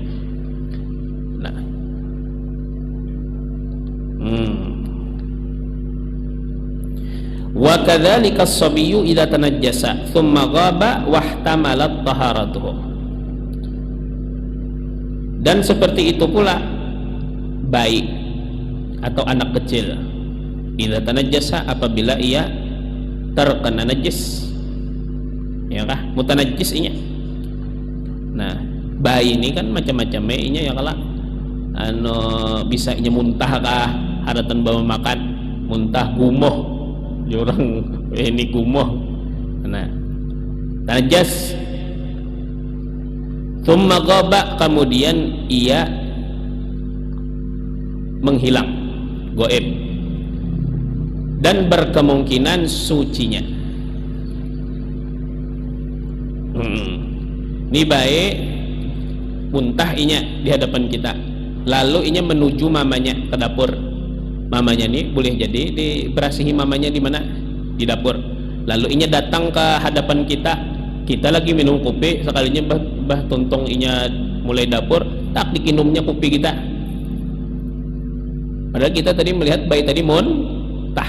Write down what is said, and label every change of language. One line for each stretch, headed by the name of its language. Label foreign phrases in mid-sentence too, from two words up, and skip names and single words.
Banjar: Nah,
Arabic: وكذلك الصبي إذا تنجس ثم غاب واحتملت طهارته.
Indonesian: Dan seperti itu pula bayi atau anak kecil,
Arabic: إذا تنجس
Indonesian: apabila ia terkena najis,
Banjar: ya kah mutanajis inya. Nah, bayi ini kan macam-macam inya ya kala bisa inya muntah kah haratan bawa makan, muntah gumoh orang ini gumoh, nah najis.
Arabic: ثم غاب,
Indonesian: kemudian ia menghilang, goib, dan berkemungkinan sucinya.
Banjar: Ini baik muntah inya di hadapan kita, lalu inya menuju mamanya ke dapur. Mamanya nih boleh jadi diberasihi mamanya di mana? Di dapur. Lalu inya datang ke hadapan kita, kita lagi minum kopi, sekalinya bah tontong inya mulai dapur, tak dikinumnya kopi kita, padahal kita tadi melihat bayi tadi muntah.